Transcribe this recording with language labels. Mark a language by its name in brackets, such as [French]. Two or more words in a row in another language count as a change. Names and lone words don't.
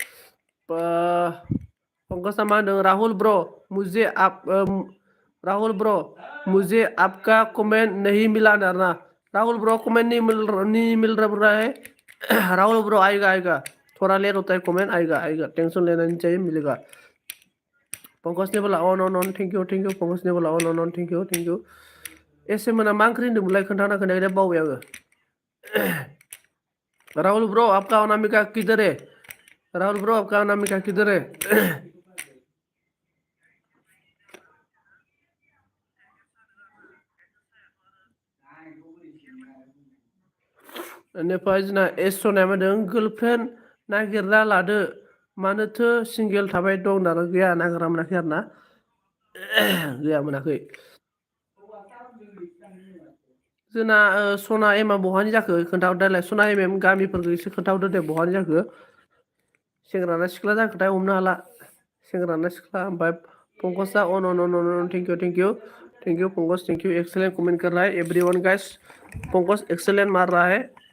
[Bodo] पंकजा मा होनदों [Hindi] राहुल ब्रो मुझे आपका कमेंट नहीं मिला ना राहुल ब्रो कमेंट नहीं मिल रहा है राहुल ब्रो आएगा थोड़ा लेट होता है कमेंट आएगा टेंशन लेना नहीं चाहिए मिलेगा पंकज ने बोला अन [English] thank you [Hindi] पंकज ने बोला अन [English] thank you [Bodo] एसे मोना मा ओंख्रि होनदोंमोनलाय खोन्थाना खोन्थाया बावबाय आङो [Hindi] राहुल ब्रो आपका अनामिका किधर है [Bodo] बेनिफ्राय जोंना एसनाया मा होनदों गार्लफ्रेन्ड नागिरना लादो मानोथो सिंगेल थाबाय दं होनना गैया नागिरना मोनाखै आरोना गैया मोनाखै जोंना सना एमा बहानि जाखो खोन्थाहरदोलाय सना एम गामिफोरखौ एसे खोन्थाहरदो दे बहानि जाखो सेंग्राना सिख्ला जाखोथाय हमनो हाला सेंग्राना सिख्ला ओमफ्राय पंकजा अन [English] thank you [Bodo] पंकज [English] thank you excellent comment [Hindi] कर रहा है [English] everyone guys [Hindi] पंकज एक्सेलेंट मार रहा है